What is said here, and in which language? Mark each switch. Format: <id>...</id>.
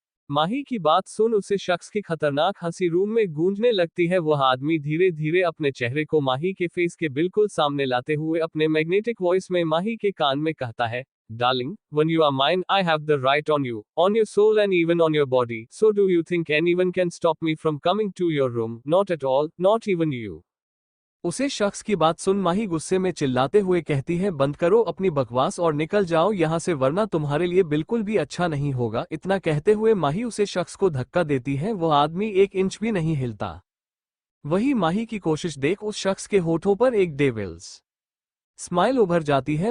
<hi>माही की बात सुन उसे शख्स की खतरनाक हंसी रूम में गूंजने लगती है। वह आदमी धीरे धीरे अपने चेहरे को माही के फेस के बिल्कुल सामने लाते हुए अपने मैग्नेटिक वॉइस में माही के कान में कहता है,</hi> <en>Darling, when you are mine, I have the right on your soul and even on your body. So do you think anyone can stop me from coming to your room? Not at all, not even you.</en> <hi>उसे शख्स की बात सुन माही गुस्से में चिल्लाते हुए कहती है, बंद करो अपनी बकवास और निकल जाओ यहाँ से वरना तुम्हारे लिए बिल्कुल भी अच्छा नहीं होगा। इतना कहते हुए माही उसे शख्स को धक्का देती है। वह आदमी 1 इंच भी नहीं हिलता। वही माही की कोशिश देख उस शख्स के होठों पर एक डेविल्स स्माइल उभर जाती है।</hi>